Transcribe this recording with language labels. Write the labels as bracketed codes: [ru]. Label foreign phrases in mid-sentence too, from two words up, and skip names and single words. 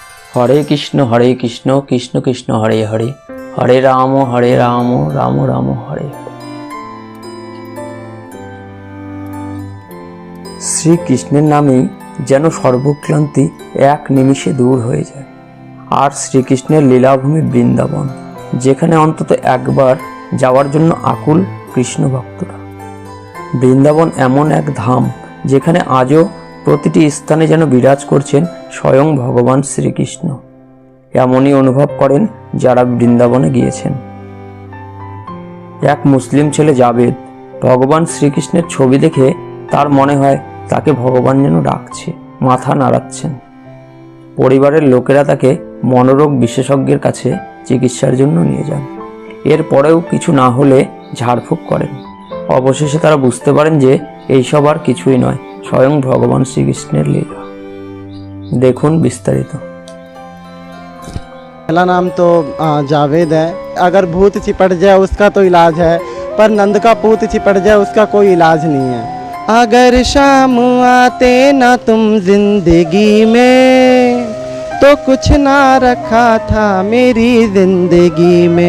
[bn] हरे कृष्ण कृष्ण कृष्ण हरे हरे, हरे राम राम राम हरे हरे। শ্রী কৃষ্ণের নামেই যেন সর্বক্লান্তি এক নিমিষে দূর হয়ে যায়। আর শ্রীকৃষ্ণের লীলাভূমি বৃন্দাবন, যেখানে অন্তত একবার যাবার জন্য আকুল কৃষ্ণ ভক্তরা। বৃন্দাবন এমন এক ধাম যেখানে আজও প্রতিটি স্থানে যেন বিরাজ করছেন স্বয়ং ভগবান শ্রীকৃষ্ণ। এমনই অনুভব করেন যারা বৃন্দাবনে গিয়েছেন। এক মুসলিম ছেলে জাভেদ ভগবান শ্রীকৃষ্ণের ছবি দেখে তার মনে হয় তাকে ভগবান যেন ডাকছে, মাথা নাড়াচ্ছেন। পরিবারের লোকেরা তাকে মনোরোগ বিশেষজ্ঞের কাছে চিকিৎসার জন্য নিয়ে যান। এরপরেও কিছু না হলে ঝাড়ফুঁক করেন। অবশেষে তারা বুঝতে পারেন যে এই সব আর কিছুই নয়, স্বয়ং ভগবান শ্রীকৃষ্ণের লীলা। দেখুন বিস্তারিত। [hi] पहला नाम तो जावेद है। अगर भूत चिपट जाए उसका तो इलाज है, पर नंद का पूत चिपट जाए उसका कोई इलाज नहीं है। अगर शाम आते ना तुम जिंदगी में, तो कुछ ना रखा था मेरी जिंदगी में।